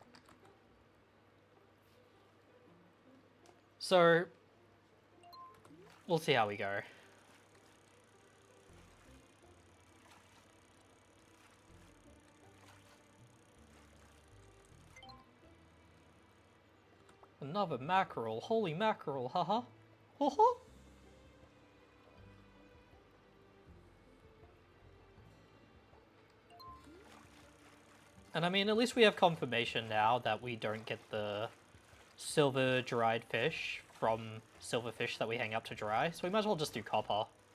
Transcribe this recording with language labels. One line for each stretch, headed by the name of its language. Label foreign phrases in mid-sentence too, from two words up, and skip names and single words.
English: So, we'll see how we go. Another mackerel. Holy mackerel, haha. Ho-ho! And I mean, at least we have confirmation now that we don't get the silver dried fish from silverfish that we hang up to dry, so we might as well just do copper.